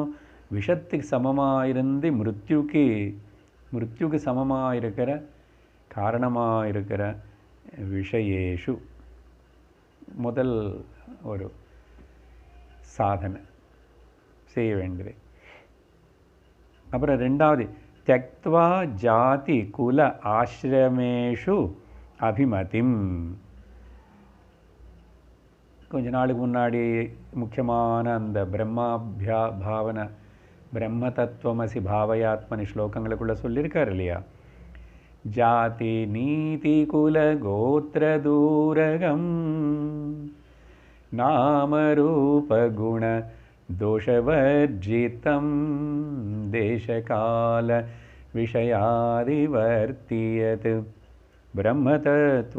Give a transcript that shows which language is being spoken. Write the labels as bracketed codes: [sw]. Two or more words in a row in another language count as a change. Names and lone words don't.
[ta] விஷத்துக்கு சமமாக இருந்து மிருத்யுக்கு சமமாக இருக்கிற காரணமாக இருக்கிற விஷயேஷு. முதல் ஒரு சாதனை செய்ய வேண்டியது. அப்புறம் ரெண்டாவது, [sa] त्यक्त्वा जाति कुल आश्रमेषु அபிமதிம். [ta] கொஞ்ச நாளுக்கு முன்னாடி முக்கியமான அந்த பாவனை, [sa] ब्रह्म तत्त्वमसि भावयात्मनि [ta] ஸ்லோகங்களுக்குள்ளே சொல்லியிருக்கார் இல்லையா? [sa] जाति नीति कुल गोत्र दूरगम् नामरूप गुण दोषवर्जितम् देशकाल विषयातिवर्तियत् ब्रह्मतत्त्व.